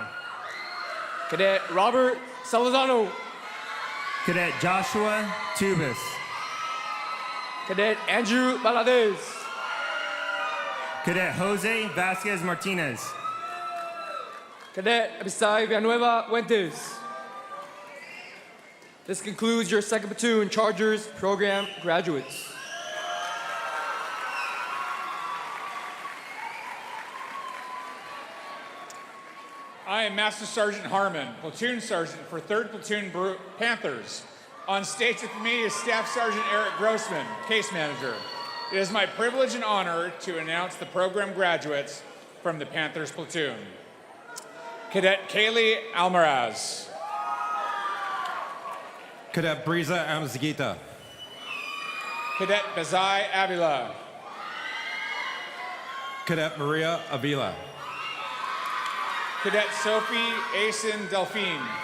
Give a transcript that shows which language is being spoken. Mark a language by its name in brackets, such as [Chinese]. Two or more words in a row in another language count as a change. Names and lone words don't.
[English] Cadet Robert Salazano. Cadet Joshua Tubis. Cadet Andrew Valadez. Cadet Jose Vasquez Martinez. Cadet Abisai Villanueva Fuentes. This concludes your 2nd Platoon Chargers program graduates. I am Master Sergeant Harmon, Platoon Sergeant for 3rd Platoon Panthers. On stage with me is Staff Sergeant Eric Grossman, Case Manager. It is my privilege and honor to announce the program graduates from the Panthers Platoon. Cadet Kaylee Almaraz. Cadet Briza Amzgita. Cadet Bazai Avila. Cadet Maria Avila. Cadet Sophie Asen Delphine.